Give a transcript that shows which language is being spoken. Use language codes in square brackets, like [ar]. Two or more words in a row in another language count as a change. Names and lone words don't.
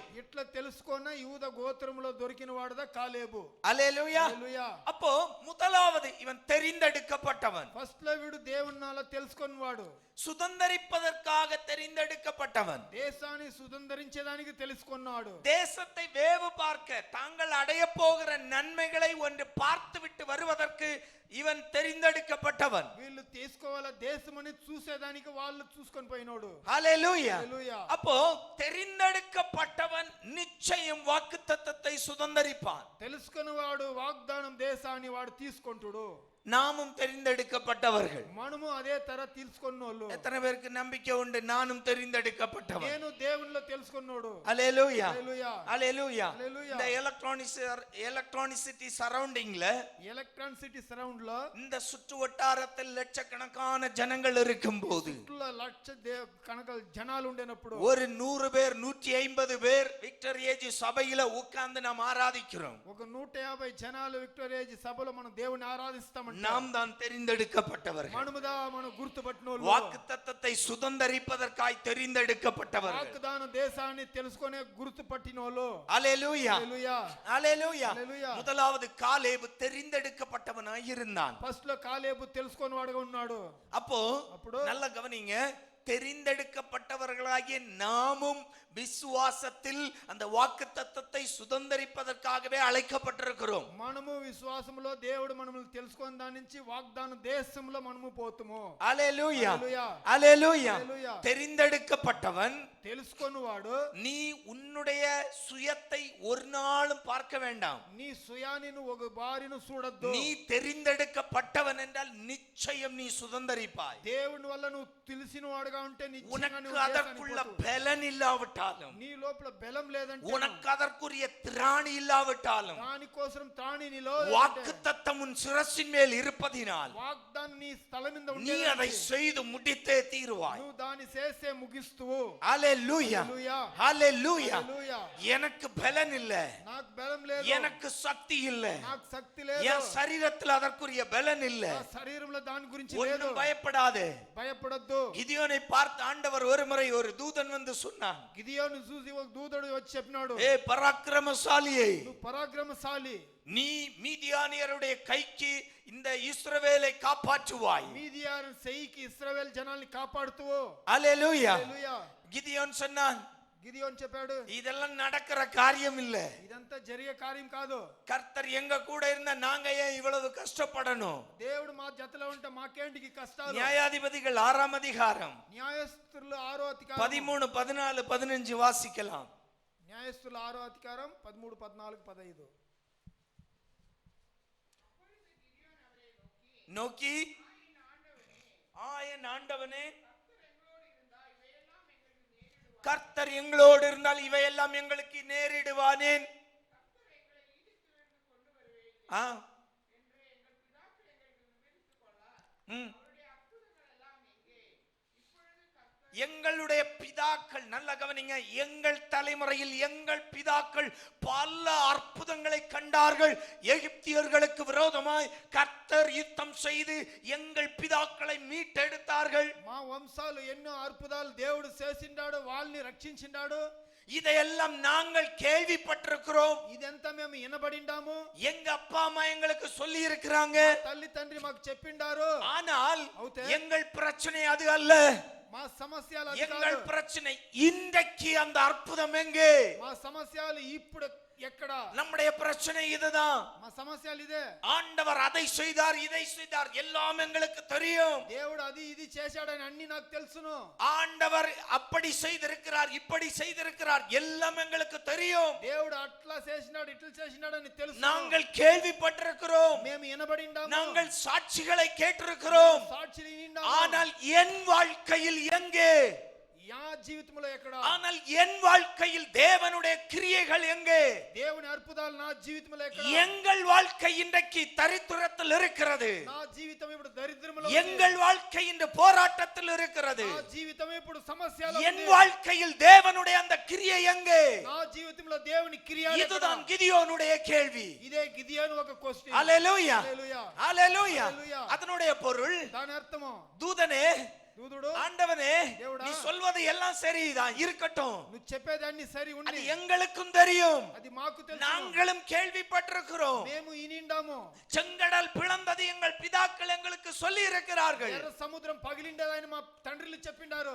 [te] ఇట్లా తెలుసుకున్న యూద గోత్రములో దొరికిన వాడుదా కాలేబు. [ta] அல்லேலூயா. [te] హల్లెలూయా. [ta] அப்போ முதலாவது இவன் தெரிந்தெடுக்கப்பட்டவன், [te] ఫస్ట్ లో వీడు దేవుణ్ణాల తెలుసుకున్నవాడు, [ta] சுதந்தரிப்பதற்காக தெரிந்தெடுக்கப்பட்டவன், [te] దేశాన్ని సుధందరించేదానికి తెలుసుకున్నాడు, [ta] தேசத்தை வேவு பார்க்க தாங்கள் அடைய போகிற நன்மைகளை ஒன்று பார்த்து விட்டு வருவதற்கு இவன் தெரிந்தெடுக்கப்பட்டவன். [te] వీళ్ళు తీసుకోవాల దేశమని చూసేదానికి వాళ్ళు చూసుకొని పోయినోడు. [ta] ஹல்லேலூயா. [te] హల్లెలూయా. [ta] அப்போ தெரிந்தெடுக்கப்பட்டவன் நிச்சயம் வாக்குத்தத்தத்தை சுதந்தரிப்பான். [te] తెలుసుకున్నవాడు వాగ్దానం దేశాన్ని వాడు తీసుకుంటాడు. [ta] நாமும் தெரிந்தெடுக்கப்பட்டவர்கள். [te] మనము అదే తర తీసుకున్నోళ్ళు. [ta] எத்தனை பேருக்கு நம்பிக்கை உண்டு? நானும் தெரிந்தெடுக்கப்பட்டவன். [te] నేను దేవునిలో తెలుసుకున్నోడు. [ta] ஹல்லேலூயா. [te] హల్లెలూయా. [ta] ஹல்லேலூயா. [te] హల్లెలూయా. [ta] இந்த [en] electronicity surrounding, electronicity surround [te] లో [ta] இந்த சுற்று வட்டாரத்தில் லட்சக்கணக்கான ஜனங்கள் இருக்கும்போது, [te] లక్ష కనుక జనాలు ఉండేనప్పుడు [ta] ஒரு 100 பேர் 150 பேர் விக்டரியேஜ் சபையில உட்கார்ந்து நாம் ஆராதிக்கிறோம். [te] ఒక 150 జనాలు విక్టోరియా సభలో మనం దేవుని ఆరాధిస్తామంట. [ta] நாம் தான் தெரிந்தெடுக்கப்பட்டவர்கள். [te] మనముదా మనం గుర్తుపట్టినోళ్ళు. [ta] வாக்குத்தத்தத்தை சுதந்தரிப்பதற்காய் தெரிந்தெடுக்கப்பட்டவர்கள். [te] వాగ్దాన దేశాన్ని తెలుసుకునే గుర్తుపట్టినోళ్ళు. [ta] அல்லேலூயா. [te] హల్లెలూయా. [ta] அல்லேலூயா. [te] హల్లెలూయా. [ta] முதலாவது காலேபு தெரிந்தெடுக்கப்பட்டவனாய் இருந்தான். [te] ఫస్ట్ లో కాలేబు తెలుసుకొని వాడుగా ఉన్నాడు. [ta] அப்போ [te] అప్పుడు [ta] நல்ல கவனிங்க, தெரிந்தெடுக்கப்பட்டவர்களாகிய நாமும் விசுவாசத்தில் அந்த வாக்குத்தத்தத்தை சுதந்தரிப்பதற்காகவே அழைக்கப்பட்டிருக்கிறோம். [te] మనము విశ్వాసములో దేవుడు మనల్ని తెలుసుకొని దాని నుంచి వాగ్దాన దేశంలో మనము పోతుము. [ta] அல்லேலூயா. [te] హల్లెలూయా. [ta] அல்லேலూயா. [te] హల్లెలూయా. [ta] தெரிந்தெடுக்கப்பட்டவன் [te] తెలుసుకొనువాడు [ta] நீ உன்னுடைய சுயத்தை ஒரு நாளும் பார்க்க வேண்டாம். [te] నీ సుయాన్ని నువ్వు ఒక బారిను చూడొద్దు. [ta] நீ தெரிந்தெடுக்கப்பட்டவன் என்றால் நிச்சயம் நீ சுதந்தரிப்பாய். [te] దేవుని వల్ల నువ్వు తెలిసిన వాడుగా ఉంటే నిశ్చయంగా [ta] உனக்கு [te] నువ్వు [ta] அதற்குள்ள [te] దేశానికి పోతావు. [ta] பலன் இல்லாவிட்டாலும், [te] నీ లోపల బలం లేదంటే, [ta] உனக்கு அதற்குரிய திராணி இல்லாவிட்டாலும், [te] దాని కోసం త్రాణి నీలో [ta] வாக்குத்தத்தம் உன் சிரசின் மேல் இருப்பதினால் [te] వాగ్దానం నీ స్థలం మీద [ta] நீ [te] ఉంటే [ta] அதை செய்து முடித்தே தீருவாய். [te] నువ్వు దాన్ని చేసే ముగిస్తువు. [ta] ஹல்லேலூயா. [te] హల్లెలూయా. [ta] ஹல்லேலூயா. [te] హల్లెలూయా. [ta] எனக்கு பலன் இல்ல, [te] నాకు బలం లేదు, [ta] எனக்கு சக்தி இல்ல, [te] నాకు శక్తి లేదు, [ta] என் சரீரத்தில் அதற்குரிய பலன் இல்ல. [te] నా శరీరంలో దాని గురించి లేదు. [ta] ஒன்றும் பயப்படாதே. [te] భయపడొద్దు. [ta] கிதியோனை பார்த்து ஆண்டவர் ஒரு முறை ஒரு தூதன் வந்து சொன்னான், [te] గిదియోను చూసి ఒక దూతడు వచ్చి చెప్పినాడు, [ta] ஏ பராக்கிரமசாலியே, [te] నువ్వు పరాక్రమశాలి, [ta] நீ மீதியானியருடைய கைக்கு இந்த இஸ்ரவேலை காப்பாற்றுவாய். [te] మీదియాను చెయ్యికి ఇశ్రాయేలు జనాల్ని కాపాడుతువు. [ta] அல்லேலூயா. [te] హల్లెలూయా. [ta] கிதியோன் சொன்னான், [te] గిదియోను చెప్పాడు, [ta] இதெல்லாம் நடக்கிற காரியம் இல்ல. [te] ఇదంతా జరిగే కార్యం కాదు. [ta] கர்த்தர் எங்க கூட இருந்தா நாங்க ஏன் இவ்வளவு கஷ்டப்படணும்? [te] దేవుడు మా జతలో ఉంటే మాకేంటికి కష్టాలు. [ta] நியாயாதிபதிகள் 6ஆம் அதிகாரம் [te] న్యాయస్థులు 6వ అధికారం [ta] 13, 14, 15 வாசிக்கலாம். [te] న్యాయస్థుల 6వ అధికారం 13, 14, 15. [ta] நோக்கி, என் ஆண்டவனே, கர்த்தர் எங்களோடு இருந்தால் இவையெல்லாம் எங்களுக்கு நேரிடுவானேன்? எங்களுடைய பிதாக்கள், நல்ல கவனிங்க, எங்கள் தலைமுறையில் எங்கள் பிதாக்கள் பல அற்புதங்களை கண்டார்கள். எகிப்தியர்களுக்கு விரோதமாய் கர்த்தர் யுத்தம் செய்து எங்கள் பிதாக்களை மீட்டெடுத்தார்கள். [te] మా వంశాలు ఎన్నో అద్భుతాలు దేవుడు చేసిండాడు, వాళ్ళని రక్షించిండాడు. [ta] இதையெல்லாம் நாங்கள் கேள்விப்பட்டிருக்கிறோம். [te] ఇదంతా మేము వినబడిండాము. [ta] எங்க அப்பா அம்மா எங்களுக்கு சொல்லி இருக்கிறாங்க. [te] తల్లి తండ్రి మాకు చెప్పిండారు. [ta] ஆனால் எங்கள் பிரச்சனை அது அல்ல. [te] మా సమస్యలు [ta] எங்கள் பிரச்சனை இன்றைக்கு அந்த அற்புதம் எங்கே? [te] మా సమస్యలు ఇప్పుడు ఎక్కడ? [ta] நம்முடைய பிரச்சனை இதுதான். [te] మా సమస్యలు ఇదే. [ta] ஆண்டவர் அதை செய்தார், இதை செய்தார், எல்லாம் எங்களுக்கு தெரியும். [te] దేవుడు అది ఇది చేశాడని అన్ని నాకు తెలుసును. [ta] ஆண்டவர் அப்படி செய்திருக்கிறார், இப்படி செய்திருக்கிறார், எல்லாம் எங்களுக்கு தெரியும். [te] దేవుడు అట్లా చేసినాడు, ఇట్లా చేసినాడని తెలుసు. [ta] நாங்கள் கேள்விப்பட்டிருக்கிறோம், [te] మేము వినబడిండాము, [ta] நாங்கள் சாட்சிகளை கேட்டிருக்கிறோம். [te] సాక్షులు వినిండాము. [ta] ஆனால் என் வாழ்க்கையில் எங்கே? [te] యా జీవితంలో ఎక్కడ [ta] ஆனால் என் வாழ்க்கையில் தேவனுடைய கிரியைகள் எங்கே? [te] దేవుని అద్భుతాలు నా జీవితంలో ఎక్కడ [ta] எங்கள் வாழ்க்கை இன்றைக்கு தரித்திரத்தில் இருக்கிறது. [te] నా జీవితం ఇప్పుడు దరిద్రములో [ta] எங்கள் வாழ்க்கை இந்த போராட்டத்தில் இருக்கிறது. [te] నా జీవితం ఇప్పుడు సమస్యలో [ta] என் வாழ்க்கையில் தேவனுடைய அந்த கிரியை எங்கே? [te] నా జీవితంలో దేవుని క్రియ [ta] இதுதான் கிதியோனுடைய கேள்வி. [te] ఇదే గిదియోను ఒక క్వశ్చన్. [ta] ஹalleluya [te] హల్లెలూయా [ta] ஹalleluya. அதனுடைய பொருள், [te] దాని అర్థము [ta] தூதனே, [te] దూదుడు, [ta] ஆண்டவனே, [te] దేవుడా, [ta] நீ சொல்வது எல்லாம் சரிதான் இருக்கட்டும், [te] నువ్వు చెప్పేదాన్ని సరి [ta] அது [te] ఉంది, [ta] எங்களுக்கும் தெரியும், [te] అది మాకు తెలుసు, [ta] நாங்களும் கேள்விப்பட்டிருக்கிறோம், [te] మేము ఇనిండాము, [ta] செங்கடல் பிளந்தது எங்கள் பிதாக்கள் எங்களுக்கு சொல்லி இருக்கிறார்கள், [te] ఎర్ర సముద్రం పగిలిండదని మా తండ్రులు చెప్పిండారు.